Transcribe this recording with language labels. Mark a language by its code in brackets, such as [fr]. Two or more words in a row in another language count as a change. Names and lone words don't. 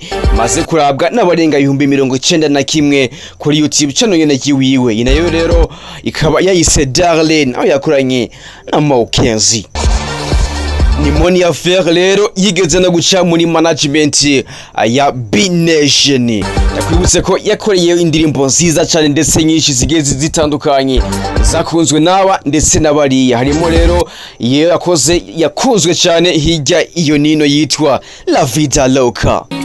[rw] Maze kurabwa n'abarenga 91 kuri YouTube channel nyene yiwiwe. Inayo rero ikaba yayise Darling aho yakoranye na Kenzie. Ni Monia Fleur rero yigeze no guca muri management ya B Nation. Yakwibutse ko yakoreye indirimbo nziza cyane ndetse nyinshi zigeze zitandukanye zakunzwe n'aba ndetse n'abariya. Harimo rero iyo yakunzwe cyane hirya iyo nino yitwa La Vida Loca.